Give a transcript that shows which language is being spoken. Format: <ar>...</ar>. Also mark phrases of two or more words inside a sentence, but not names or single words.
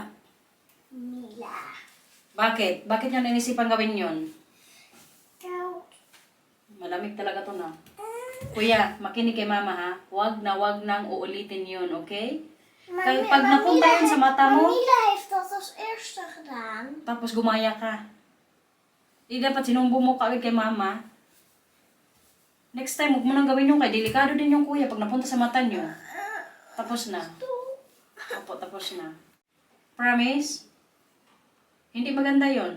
<tl>Mila. Bakit? Bakit niya naisipan gawin yon? Ikaw. Malamig talaga to na. Kuya, makinig kay mama ha. Wag nang uulitin yon, okay? Kaya pag napunta yun sa mata mo,</tl> <nl>Mila heeft dat als eerste gedaan.</nl> <tl>tapos gumaya ka. Di dapat sinumbo mo ka agad kay mama.</tl> <en>Next time,</en> <tl>huwag mo nang gawin yung kay delikado din yung kuya pag napunta sa mata nyo. Tapos na. Opo, tapos na. Promise? Hindi maganda yon.</tl>